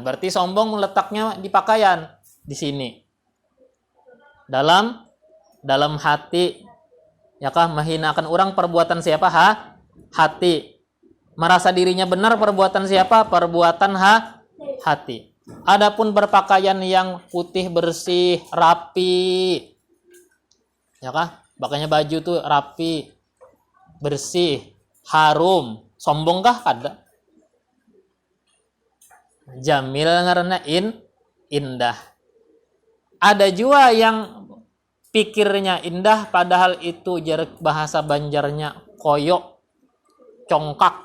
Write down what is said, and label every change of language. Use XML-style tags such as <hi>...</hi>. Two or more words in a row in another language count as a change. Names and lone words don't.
<id>Berarti sombong letaknya di pakaian, di sini. Dalam hati, ya kah, menghinakan orang perbuatan siapa? Hati. Merasa dirinya benar perbuatan siapa? Perbuatan hati. Adapun berpakaian yang putih bersih, rapi, ya kah? Makanya baju tuh rapi, bersih, harum. Sombongkah? Kada. Jamil karena indah. Ada juga yang pikirnya indah padahal itu bahasa Banjarnya koyok, congkak.</id>